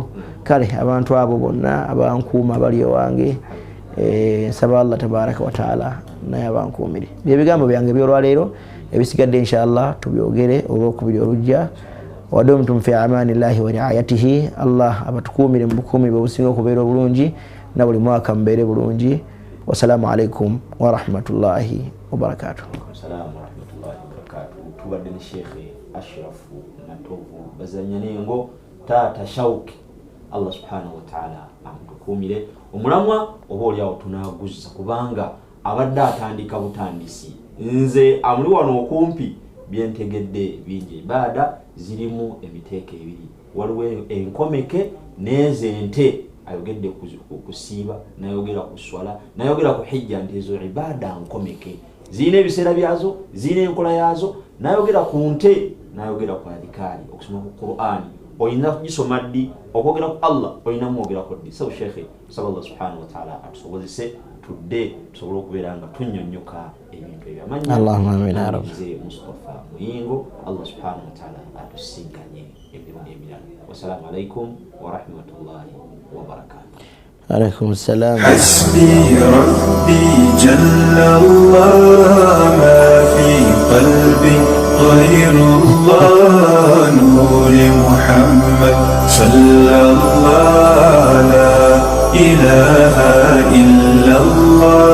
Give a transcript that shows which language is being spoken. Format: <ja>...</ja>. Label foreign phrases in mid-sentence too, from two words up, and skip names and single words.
<lg>kale abantu abo bonna abankuuma abali owange nsaba</lg> <ar>الله تبارك وتعالى</ar> <lg>naye abankuumire byebigambo byange byolwaleero ebisigadde inshallah tubyogere olwokubiri olujja</lg> <ar>ودمتم في أمان الله ورعايته</ar> <lg>allah abatukuumire mu bukuumi bwebusinga okubeera obulungi na buli mwaka mubeere bulungi</lg> <ar>والسلام عليكم ورحمة الله وبركاته.</ar> <lg>tubadde ne shekhe ashrafu natovu bazanyanengo taata shauki</lg> <ar>الله سبحانه وتعالى</ar> <lg>amutukuumire omulamwa oba oliawo tunaguzza kubanga abadde atandika butandisi nze amuli wano okumpi byentegedde bingi ibaada zirimu emiteeka ebiri waliwo enkomeke n'ezente ayogedde kusiiba nayogera ku swala nayogera ku hijja nti ezo ibaada nkomeke zirina ebiseera byazo zirina enkola yazo nayogera ku nte nayogera ku adhikaari okusoma ku Qur'ani oyina kugisoma ddi okwogera ku Allah oyina mwogera ku ddi sabu shekhe saba</lg> <ar>الله سبحانه وتعالى</ar> <lg>atusobozese tudde tusobole okubeera nga tunnyonnyoka ebintu ebyo amanya</lg> <ar>اللهم آمين يا ربي</ar> <lg>Mustafa Muyingo</lg> <ar>الله سبحانه وتعالى</ar> <lg>atusinkanye emirundi emirala</lg> <ar>والسلام عليكم ورحمة الله وبركاته. عليكم السلام. حسبي ربي جل الله ما في قلبي غير الله نور محمد صلى الله لا إله إلا الله.</ar>